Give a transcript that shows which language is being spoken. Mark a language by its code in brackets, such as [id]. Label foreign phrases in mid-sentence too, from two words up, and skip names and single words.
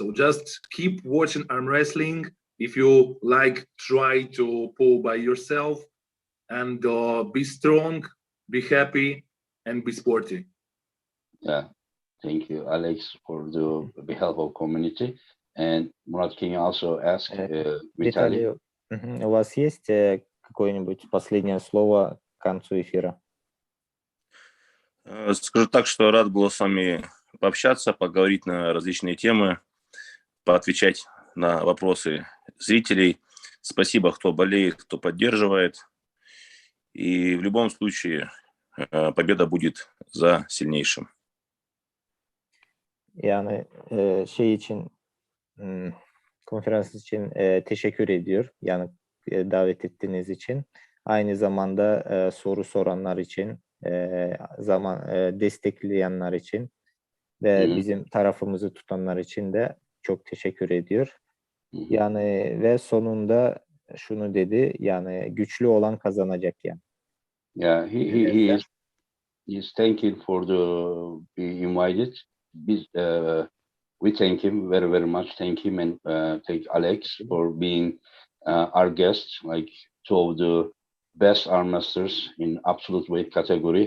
[en] So just keep watching arm wrestling. If you like, try to pull by yourself, and be strong, be happy, and be sporty. Yeah, thank you, Alex, for the behalf of community. And Murat, can you also ask Vitaly? [ru] Виталий, у вас есть какое-нибудь последнее слово к концу эфира? Скажу так, что рад был с вами пообщаться, поговорить на различные темы, поотвечать на вопросы зрителей. Спасибо, кто болеет, кто поддерживает. И в любом случае победа будет за сильнейшим. [tr] Yani şey için, konferans için teşekkür ediyor. Yani davet ettiğiniz için. Aynı zamanda soru soranlar için, destekleyenler için ve bizim tarafımızı tutanlar için de çok teşekkür ediyor. Yani ve sonunda şunu dedi, yani güçlü olan kazanacak yani. [en] Yeah, he is thanking for the being invited. We thank him very much. Thank him, and thank Alex for being our guest, like 2 of the best arm masters in absolute weight category.